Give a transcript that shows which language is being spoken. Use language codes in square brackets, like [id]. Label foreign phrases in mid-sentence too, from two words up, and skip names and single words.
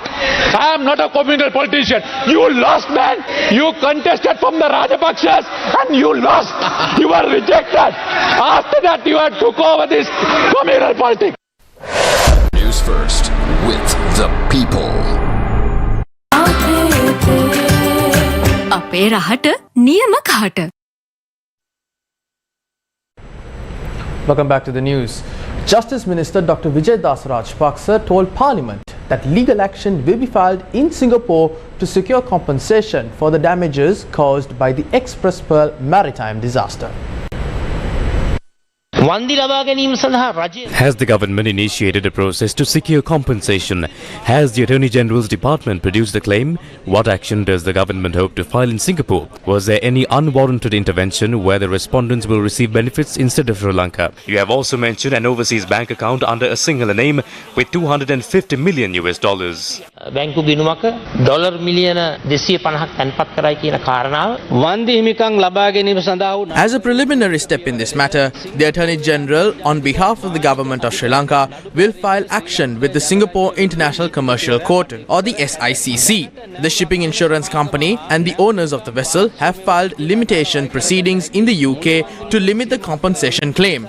[en] I am not a communal politician. You lost, man. You contested from the Rajapaksas and you lost. You were rejected. After that, you had took over this communal politics. News first with the people. [si] අපේ රහට නියම කහට. [en] Welcome back to the news. Justice Minister Dr. Vijay Das Rajapaksa told Parliament that legal action will be filed in Singapore to secure compensation for the damages caused by the Express Pearl maritime disaster. Has the government initiated a process to secure compensation? Has the Attorney General's Department produced the claim? What action does the government hope to file in Singapore? Was there any unwarranted intervention where the respondents will receive benefits instead of Sri Lanka? You have also mentioned an overseas bank account under a single name with $250 million. [si] බැංකු ගිණුමක ඩොලර් මිලියන 250ක් තැන්පත් කරයි කියන කාරණාව වන්දි හිමිකම් ලබා ගැනීම සඳහා වූ. [en] As a preliminary step in this matter, the Attorney General, on behalf of the government of Sri Lanka, will file action with the Singapore International Commercial Court, or the SICC. The shipping insurance company and the owners of the vessel have filed limitation proceedings in the UK to limit the compensation claim.